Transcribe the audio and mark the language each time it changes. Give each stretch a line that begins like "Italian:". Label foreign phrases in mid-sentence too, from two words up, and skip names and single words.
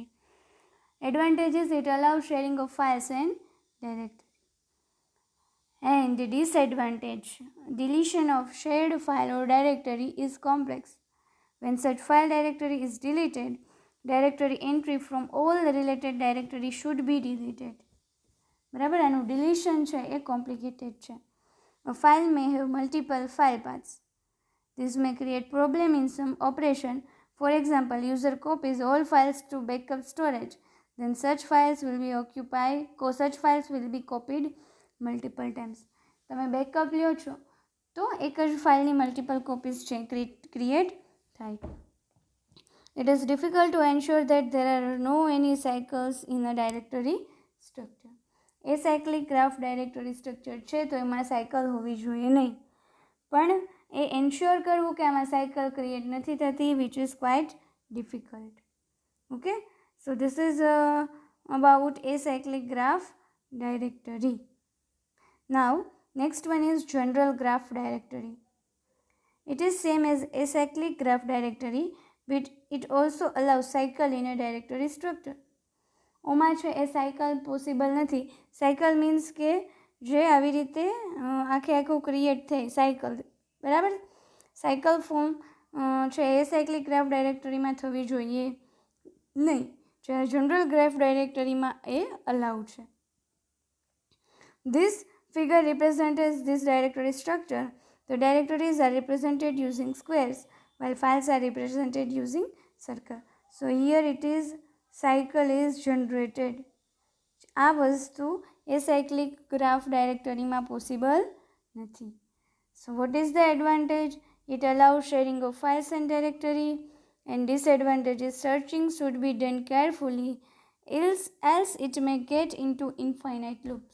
English: Advantage is it allows sharing of files and directory. And the disadvantage, deletion of shared file or directory is complex. When such file directory is deleted, directory entry from all the related directory should be deleted.
Gujarati: બરાબર, આનું ડિલીશન છે એ કોમ્પ્લિકેટેડ છે.
English: A file may have multiple file paths. This may create problem in some operation. For example, user copies all files to backup storage. Then such files will be copied multiple times.
Gujarati: તમે બેકઅપ લ્યો છો તો એક જ ફાઇલની
English: multiple copies
Gujarati: છે ક્રિએટ થાય.
English: It is difficult to ensure that there are no any cycles in a directory structure. Acyclic graph directory structure
Gujarati: છે તો એમાં સાયકલ હોવી જોઈએ નહીં, પણ એ એન્શ્યોર કરવું કે આમાં સાયકલ ક્રિએટ નથી થતી,
English: which is quite difficult. Okay, so this is about acyclic graph directory. Now next one is general graph directory. It is same as acyclic graph directory, but it also allows cycle in a directory structure.
Gujarati: ઓમાં છે એ સાયકલ પોસિબલ નથી.
English: cycle means
Gujarati: કે જે આવી રીતે આખે આખું ક્રિએટ થાય સાયકલ, બરાબર. સાયકલ ફોર્મ છે એ
English: cyclic graph
Gujarati: ડાયરેક્ટરીમાં થવી જોઈએ નહીં, જ્યારે
English: general graph
Gujarati: ડાયરેક્ટરીમાં એ અલાઉ છે.
English: This figure represents this directory structure. The directories are represented using squares while files are represented using circle. So here it is cycle is generated.
Gujarati: આ વસ્તુ
English: acyclic graph
Gujarati: directoryમાં possible નથી.
English: So what is the advantage? It allows sharing of files and directory, and disadvantage is searching should be done carefully, else it may get into infinite loops.